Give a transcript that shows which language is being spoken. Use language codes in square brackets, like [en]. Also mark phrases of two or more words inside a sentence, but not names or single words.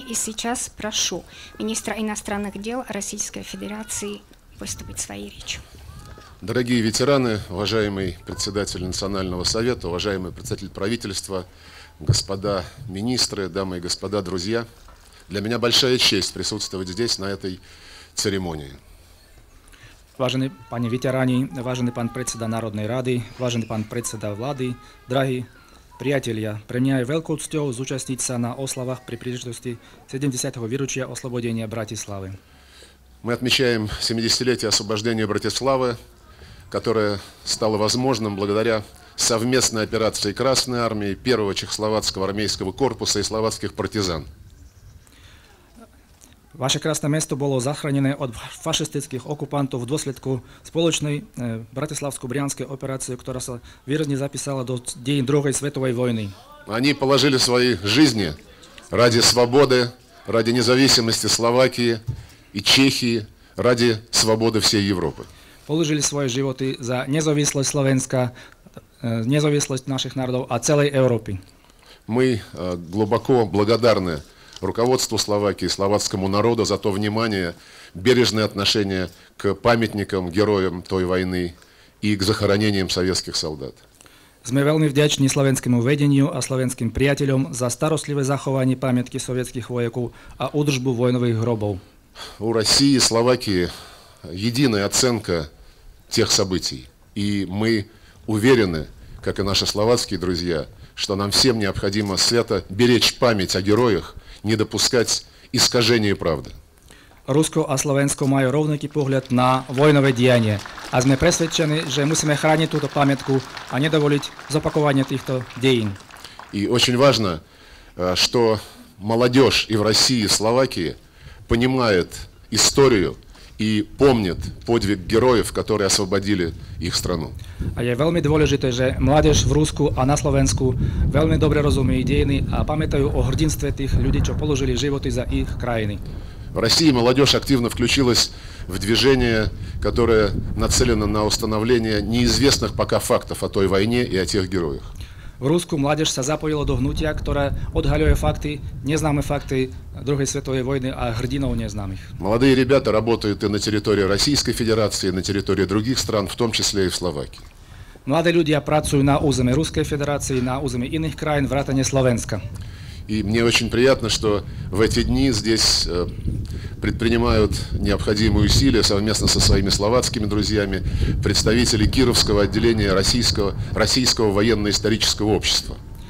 [ru] И сейчас прошу министра иностранных дел Российской Федерации выступить своей речью. Дорогие ветераны, уважаемый председатель Национального совета, уважаемый председатель правительства, господа министры, дамы и господа, друзья, для меня большая честь присутствовать здесь, на этой церемонии. [sk] Vážení pani veteráni, vážený pán predseda Národnej rady, vážený pán predseda vlády, drahí priatelia, pre mňa je veľkou cťou zúčastniť sa na oslavách pri príležitosti 70. výročia oslobodenia Bratislavy. [ru] Мы отмечаем 70-летие освобождения Братиславы, которое стало возможным благодаря совместной операции Красной армии, Первого Чехословацкого армейского корпуса и словацких партизан. [sk] Vaše krásne mesto bolo zachránené od fašistických okupantov v dôsledku spoločnej bratislavsko-brianskej operácie, ktorá sa výrazne zapísala do dejín druhej svetovej vojny. [ru] Они положили свои жизни ради свободы, ради независимости Словакии и Чехии, ради свободы всей Европы. [sk] Položili svoje životy za nezávislosť Slovenska, nezávislosť našich národov a celej Európy. [ru] Мы глубоко благодарны руководству Словакии, словацкому народу за то внимание, бережное отношение к памятникам героям той войны и к захоронениям советских солдат. [sk] Sme veľmi vďační slovenskému vedeniu a slovenským priateľom za starostlivé zachovanie pamiatky sovietských vojakov a údržbu vojnových hrobov. [ru] У России и Словакии единая оценка тех событий, и мы уверены, как и наши словацкие друзья, что нам всем необходимо свято беречь память о героях, не допускать искажения правды. [sk] Rusko a Slovensko majú rovnaký pohľad na vojnové dianie a sme presvedčení, že musíme chrániť túto pamiatku a nedovoliť zopakovanie týchto dejín. [ru] И очень важно, что молодежь и в России, и в Словакии понимает историю и помнит подвиг героев, которые освободили их страну. [sk] A je veľmi dôležité, že mládež v Rusku a na Slovensku veľmi dobre rozumie dejiny a pamätajú o hrdinstve tých ľudí, čo položili životy za ich krajiny. [ru] В России молодежь активно включилась в движение, которое нацелено на установление неизвестных пока фактов о той войне и о тех героях. [sk] V Rusku mládež sa zapojilo do hnutia, ktoré odhaľuje fakty, neznáme fakty druhej svetovej vojny a hrdinov neznámych. [ru] Молодые ребята работают и на территории Российской Федерации, и на территории других стран, в том числе и в Словакии. [sk] Mladí ľudia pracujú na území Ruskej federácie, na území iných krajín, vrátane Slovenska. [ru] И мне очень приятно, что в эти дни здесь предпринимают необходимые усилия совместно со своими словацкими друзьями представители Кировского отделения Российского военно-исторического общества.